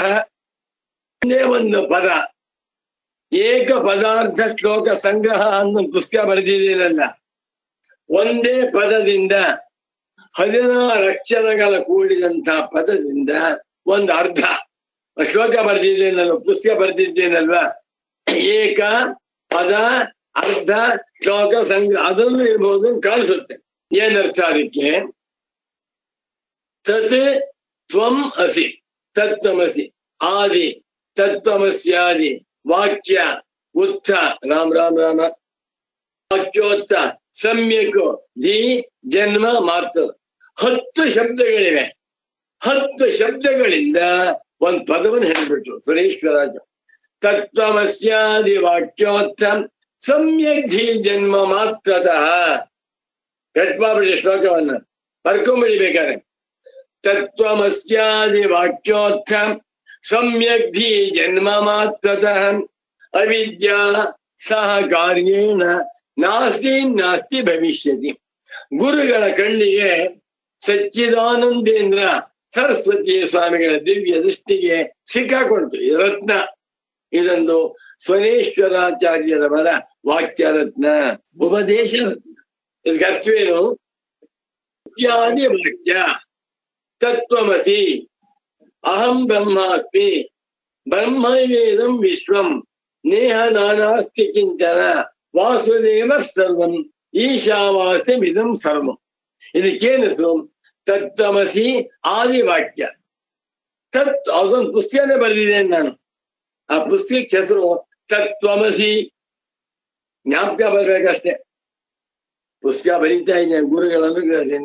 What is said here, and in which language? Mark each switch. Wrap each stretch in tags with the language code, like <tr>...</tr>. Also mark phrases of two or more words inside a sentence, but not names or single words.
<kn>ಒಂದೇ ಒಂದು ಪದ, ಏಕ ಪದಾರ್ಥ ಶ್ಲೋಕ ಸಂಗ್ರಹ ಅನ್ನೋ ಪುಸ್ತಕ ಬರೆದಿದ್ದೀನಲ್ಲ, ಒಂದೇ ಪದದಿಂದ 16 ಅಕ್ಷರಗಳ ಕೂಡಿದಂತಹ ಪದದಿಂದ ಒಂದು ಅರ್ಧ ಶ್ಲೋಕ ಬರೆದಿದ್ದೇನಲ್ವ, ಪುಸ್ತಕ ಬರೆದಿದ್ದೇನಲ್ವಾ. ಏಕ ಪದ ಅರ್ಧ ಶ್ಲೋಕ ಸಂಗ್ರಹ ಅದನ್ನು ಇರ್ಬೋದು ಕಾಣಿಸುತ್ತೆ. ಏನರ್ಥ ಅದಕ್ಕೆ?</kn> <sa>ತತ್ ತ್ವಂ ಅಸಿ, ತತ್ವಮಸಿ ಆದಿ, ತತ್ವಮಸ್ಯಾದಿ ವಾಕ್ಯ ಉತ್ಥ, ರಾಮ್ ರಾಮ್ ರಾಮ, ವಾಕ್ಯೋತ್ಥ ಸಮ್ಯಕ್ ಧಿ ಜನ್ಮ ಮಾತು.</sa> <kn>10 ಶಬ್ದಗಳಿವೆ. 10 ಶಬ್ದಗಳಿಂದ ಒಂದು ಪದವನ್ನು ಹೇಳಿಬಿಟ್ರು ಸುರೇಶ್ವರಾಜ.</kn> <sa>ತತ್ವಮಸ್ಯಾದಿ ವಾಕ್ಯೋತ್ಥ ಸಮ್ಯಕ್ ಧಿ ಜನ್ಮ ಮಾತ್ರತಃ.</sa> <kn>ಕಟ್ಮಾಬಿಡಿ ಶ್ಲೋಕವನ್ನ, ಬರ್ಕೊಂಬಿಡಿ ಬೇಕಾದ್ರೆ.</kn> <sa>ತತ್ವಮಸ್ಯಾದಿ ವಾಕ್ಯೋತ್ಥ ಸಮ್ಯಕ್ ಧಿ ಜನ್ಮ ಮಾತ್ರತಃ ಅವಿದ್ಯಾ ಸಹ ಕಾರ್ಯೇಣ ನಾಸ್ತಿ ಭವಿಷ್ಯತಿ.</sa> <kn>ಗುರುಗಳ ಕಣ್ಣಿಗೆ ಸಚ್ಚಿದಾನಂದೇಂದ್ರ ಸರಸ್ವತಿ ಸ್ವಾಮಿಗಳ ದಿವ್ಯ ದೃಷ್ಟಿಗೆ ಸಿಕ್ಕಾಕೊಳ್ತು ಈ ರತ್ನ. ಇದೊಂದು ಸ್ವನೇಶ್ವರಾಚಾರ್ಯರವರ ವಾಕ್ಯ ರತ್ನ, ಉಪದೇಶ ರತ್ನ. ಇದಕ್ಕೆ ಅರ್ಥವೇನು?</kn> <sa>ವಾಕ್ಯ ತತ್ವಮಸಿ ಅಹಂ ಬ್ರಹ್ಮಾಸ್ಮಿ ಬ್ರಹ್ಮವೇದಂ ವಿಶ್ವಂ ನೇಹ ನಾನಾಸ್ತಿ ಕಿಂಚನ ವಾಸುದೇವ ಸರ್ವಂ ಈಶಾವಾಸ್ಯಮಿದಂ ಸರ್ವಂ.</sa> <kn>ಇದಕ್ಕೇನು ಹೆಸರು?</kn> <sa>ತತ್ವಮಸಿ ಆದಿವಾಕ್ಯ.</sa> <kn>ಅದೊಂದು ಪುಸ್ತಕನೇ ಬರೆದಿದ್ದೇನೆ ನಾನು. ಆ ಪುಸ್ತಕಕ್ಕೆ ಹೆಸರು ತತ್ವಮಸಿ. ಜ್ಞಾಪಕ ಬರ್ಬೇಕಷ್ಟೇ. ಪುಸ್ತಕ ಬರೀತಾ ಇದ್ದೇನೆ ಗುರುಗಳ ಅನುಗ್ರಹದಿಂದ.</kn>